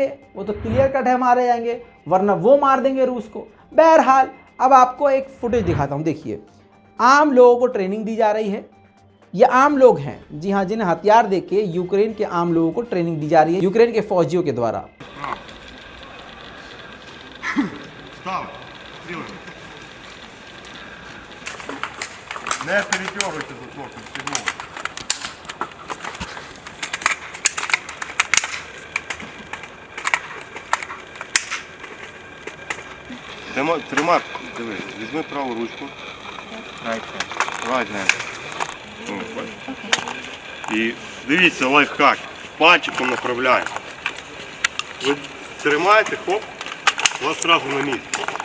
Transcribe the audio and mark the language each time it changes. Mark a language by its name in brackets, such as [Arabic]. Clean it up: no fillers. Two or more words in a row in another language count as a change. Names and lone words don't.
[Hindi] वो तो [English] clear cut [Hindi] है, मारे जाएंगे, वरना वो मार देंगे रूस को। बहरहाल, अब आपको एक फुटेज दिखाता हूँ। देखिए, आम लोगों को ट्रेनिंग दी जा रही है। ये आम लोग हैं, जी हाँ, जिन्हें हथियार देके यूक्रेन के आम लोगों को ट्रेनिंग दी जा रही है यूक्रेन के फौजियों के द्वारा। [Russian] Не передергивайте затворки, стегну. [Ukrainian] Тримай, диви, візьми праву ручку. [English] Right hand. [Ukrainian] І дивіться, лайфхак. Пальчиком направляємо. Ви тримаєте, хоп, у вас одразу на місці.